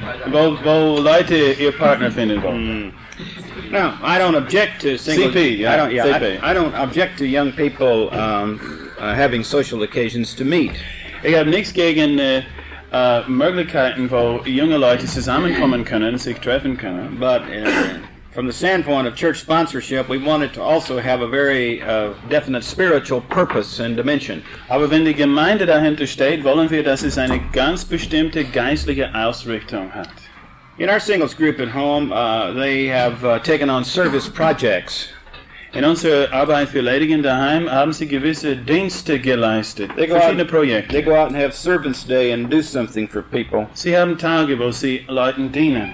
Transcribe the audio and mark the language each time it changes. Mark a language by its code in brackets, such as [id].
[de] Wo Leute ihr Partner finden wollen. [en] Now, I don't object to single. CP, yeah, I don't object to young people having social occasions to meet. [de] Ich habe nichts gegen Möglichkeiten, wo junge Leute zusammenkommen können, sich treffen können. [en] But from the standpoint of church sponsorship, we want it to also have a very definite spiritual purpose and dimension. [de] Aber wenn die Gemeinde dahinter steht, wollen wir, dass es eine ganz bestimmte geistliche Ausrichtung hat. [en] In our singles group at home, they have taken on service projects. [de] In unserer Arbeit für Ledigen daheim haben sie gewisse Dienste geleistet, verschiedene Projekte. [en] They go out and have Servants' Day and do something for people. [de] Sie haben Tage, wo sie Leuten dienen.